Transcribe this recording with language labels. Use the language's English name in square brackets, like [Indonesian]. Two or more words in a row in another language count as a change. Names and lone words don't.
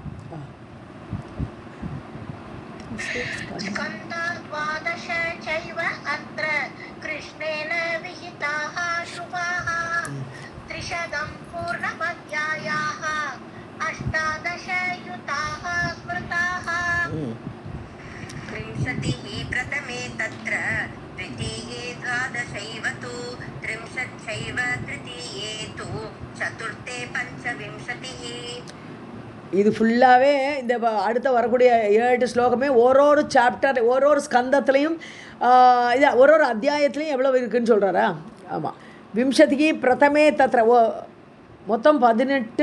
[Sanskrit] स्कन्धा 12 चैव अत्र कृष्णेन विहिताः शुभाः 300 पूर्णमध्यायाः 18 युताः स्मृताः. 30 प्रथमे तत्र द्वितीये 12 तु 30 तृतीये तु चतुर्थे 25. [Tamil] இது ஃபுல்லாகவே இந்த அடுத்த வரக்கூடிய 7 ஸ்லோகமே ஒரு சாப்டர், ஒரு ஸ்கந்தத்துலேயும் இது ஒரு அத்தியாயத்துலேயும் எவ்வளோ இருக்குதுன்னு சொல்கிறாரா? ஆமாம். 20 [Sanskrit] प्रथमे तत्र, [Tamil] மொத்தம் 18.